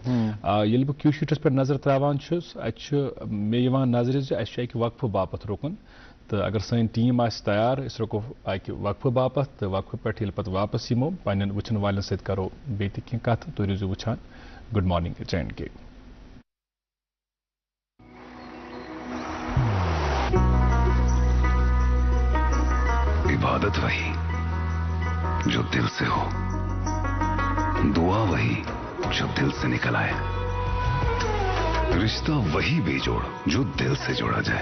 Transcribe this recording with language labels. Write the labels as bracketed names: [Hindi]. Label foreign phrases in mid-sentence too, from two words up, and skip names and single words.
[Kashmiri] ییٚلہِ بہٕ کیو شیٖٹس پٮ۪ٹھ نظر تراوان چھُس اَتہِ چھُ مےٚ یِوان نظرِ زِ اَسہِ چھُ اکہِ وقفہٕ باپتھ رُکُن تہٕ اگر سٲنۍ ٹیٖم آسہِ تیار أسۍ رُکو اکہِ وقفہٕ باپتھ تہٕ وقفہٕ پٮ۪ٹھ ییٚلہِ پتہٕ واپس یِمو پننٮ۪ن وٕچھن والٮ۪ن سۭتۍ کرو بیٚیہِ تہِ کینٛہہ کتھٕ. تُہۍ روٗزِو وٕچھان گُڈ مارننگ جے اینڈ کے. [Urdu] عبادت وہی جو دل سے ہو, دعا وہی جو دل سے نکل آئے, رشتہ وہی بے جوڑ جو دل سے جوڑا جائے.